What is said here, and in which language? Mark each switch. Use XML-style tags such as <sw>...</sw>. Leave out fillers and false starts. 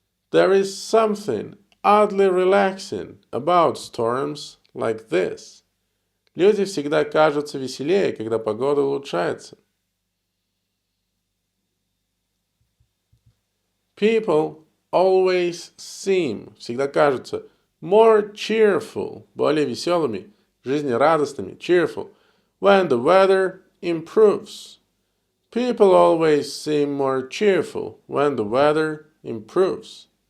<en>There is something oddly relaxing about storms like this.</en> <ru>Люди всегда кажутся веселее, когда погода улучшается.</ru> <en>People always seem,</en> <ru>всегда кажутся,</ru> <en>more cheerful,</en> <ru>более веселыми, жизнерадостными,</ru> <en>cheerful, when the weather improves. People always seem more cheerful when the weather improves.</en>